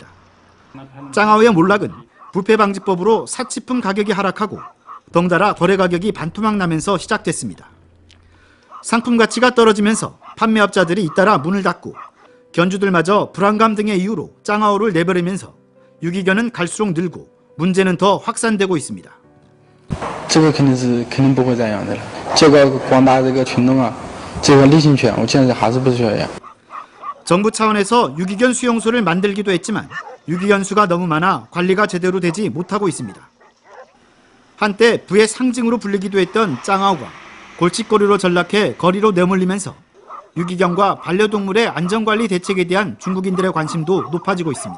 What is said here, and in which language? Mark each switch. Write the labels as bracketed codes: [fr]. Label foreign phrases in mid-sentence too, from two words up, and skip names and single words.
[ko] 짱아오의 몰락은 부패방지법으로 사치품 가격이 하락하고 덩달아 거래 가격이 반토막 나면서 시작됐습니다. 상품 가치가 떨어지면서 판매업자들이 잇따라 문을 닫고 견주들마저 불안감 등의 이유로 짱아오를 내버리면서 유기견은 갈수록 늘고 문제는 더 확산되고 있습니다. [zh] 这个肯定不会再养的了。这个广大这个群众啊，这个厉性犬，我现在还是不需要养。 [ko] 정부 차원에서 유기견 수용소를 만들기도 했지만 유기견 수가 너무 많아 관리가 제대로 되지 못하고 있습니다. 한때 부의 상징으로 불리기도 했던 짱아오가 골칫거리로 전락해 거리로 내몰리면서 유기견과 반려동물의 안전관리 대책에 대한 중국인들의 관심도 높아지고 있습니다.